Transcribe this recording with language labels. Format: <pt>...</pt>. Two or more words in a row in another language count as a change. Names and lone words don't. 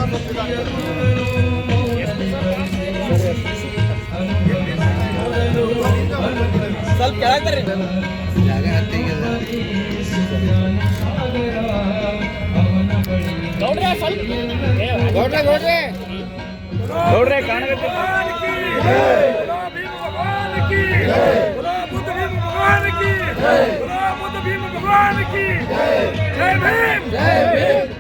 <kn>ಸ್ವಲ್ಪ ಕೆಳಗೆ ಬರ್ರಿ ಜಾಗ ಹತ್ತಿಗೆ ಗೌಡ್ರೆ ಸ್ವಲ್ಪ ಗೌಡ್ರೆ ಕಾಣಗತ್ತೆ</kn> <hi>भगवान की जय, बुद्ध भीम भगवान की जय भीम।</hi>